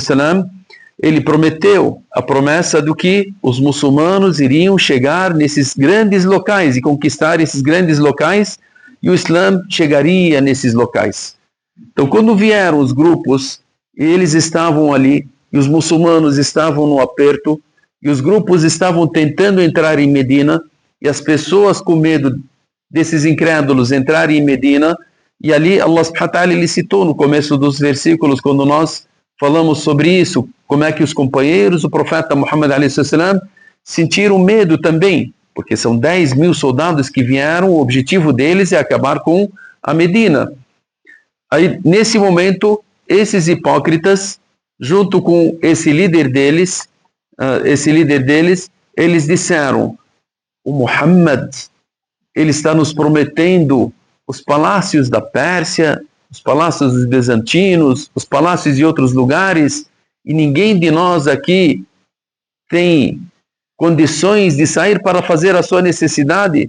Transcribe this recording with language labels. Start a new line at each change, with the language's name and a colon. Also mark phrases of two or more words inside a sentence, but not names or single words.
Portuguese: ele prometeu a promessa do que os muçulmanos iriam chegar nesses grandes locais e conquistar esses grandes locais, e o Islã chegaria nesses locais. Então, quando vieram os grupos, eles estavam ali, e os muçulmanos estavam no aperto, e os grupos estavam tentando entrar em Medina, e as pessoas com medo desses incrédulos entrarem em Medina, e ali
Arabic: الله سبحانه وتعالى
Portuguese: ele citou no começo dos versículos, quando nós falamos sobre isso, como é que os companheiros, o profeta Muhammad a.s. sentiram medo também, porque são 10 mil soldados que vieram, o objetivo deles é acabar com a Medina. Aí, nesse momento, esses hipócritas, junto com esse líder deles, eles disseram, o Muhammad, ele está nos prometendo os palácios da Pérsia, os palácios dos bizantinos, os palácios de outros lugares, e ninguém de nós aqui tem condições de sair para fazer a sua necessidade.